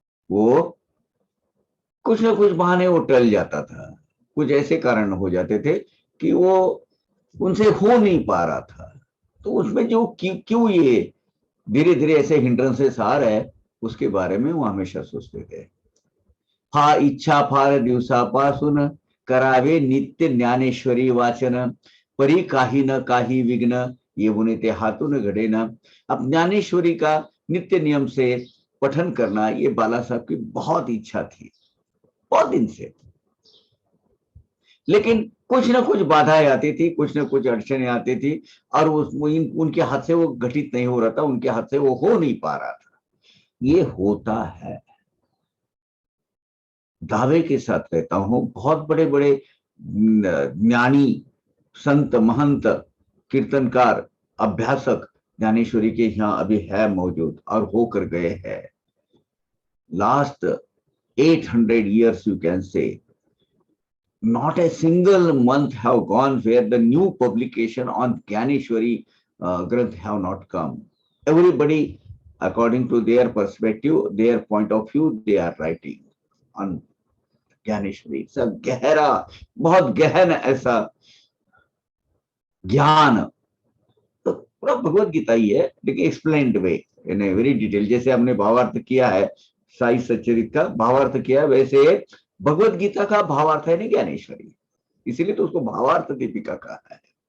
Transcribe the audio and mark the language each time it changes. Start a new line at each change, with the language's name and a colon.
Hindi: वो कुछ ना कुछ बहाने वो टल जाता था, कुछ ऐसे कारण हो जाते थे कि वो उनसे हो नहीं पा रहा था। तो उसमें जो क्यों ये धीरे धीरे ऐसे हिंड्रेंसेस आ रहे हैं, उसके बारे में वो हमेशा सोचते थे।
Marathi: हा इच्छा फार दिवसापासून करावे नित्य ज्ञानेश्वरी वाचन, परी काही न काही विघ्न येऊन ते हातून घडेना।
Hindi: अब ज्ञानेश्वरी का नित्य नियम से पठन करना ये बाला साहब की बहुत इच्छा थी, बहुत दिन से। लेकिन कुछ ना कुछ बाधाएं आती थी, कुछ ना कुछ अड़चने आती थी, और उनके हाथ से वो घटित नहीं हो रहा था, उनके हाथ से वो हो नहीं पा रहा था। ये होता है, दावे के साथ कहता हूं। बहुत बड़े बड़े ज्ञानी, संत, महंत, कीर्तनकार, अभ्यासक ज्ञानेश्वरी के यहाँ अभी है मौजूद और होकर गए हैं।
English: Last 800 years you can say, not a single month have gone where the new publication on Gyaneshwari Granth have not come. Everybody, according to their perspective, their point of view, they are writing on Dnyaneshwari.
Hindi: सब गहरा, बहुत गहन ऐसा ज्ञान, तो पूरा भगवत गीता ही है, लेकिन
English: Explained way, in a very detail.
Hindi: जैसे हमने भावार्थ किया है, साई सच्चरित का भावार्थ किया है, वैसे भगवत गीता का भावार्थ है नहीं ज्ञानेश्वरी, इसीलिए तो उसको भावार्थ दीपिका कहा है।